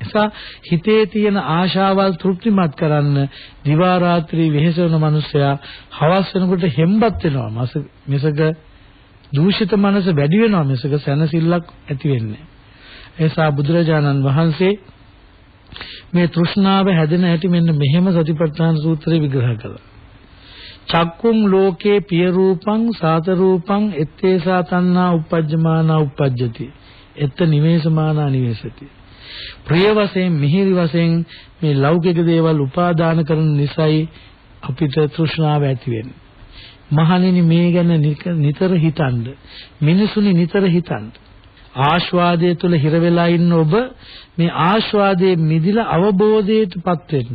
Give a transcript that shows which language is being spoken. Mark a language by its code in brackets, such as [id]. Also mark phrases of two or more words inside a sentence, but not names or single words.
[si] එසා හිතේ තියෙන ආශාවල් තෘප්තිමත් කරන්න දිවා රාත්‍රී වෙහෙසවන මිනිසයා හවස් වෙනකොට හෙම්බත් වෙනවා. මිසක දූෂිත මනස වැඩි වෙනවා මිසක සැනසෙල්ලක් ඇති වෙන්නේ නැහැ. එසා බුදුරජාණන් වහන්සේ මේ තෘෂ්ණාව හැදෙන හැටි මෙන්න මෙහෙම සතිපට්ඨාන සූත්‍රයේ විග්‍රහ කළා. [pi] චක්කුම් ලෝකේ පිය රූපං සාත රූපං ettesa තණ්හා uppajjamana uppajjati එත්ත නිවේසමානා නිවේසති. [si] ප්‍රිය වශයෙන් මිහිරි වශයෙන් මේ ලෞකික දේවල් උපාදාන කරන නිසායි අපිට තෘෂ්ණාව ඇති වෙන්නේ. මහණෙනි මේ ගැන නිතර හිතන්න. මිනිසුනි නිතර හිතන්න. ආස්වාදයේ තුල හිර වෙලා ඉන්න ඔබ මේ ආස්වාදයේ මිදිලා අවබෝධයටපත් වෙන්න.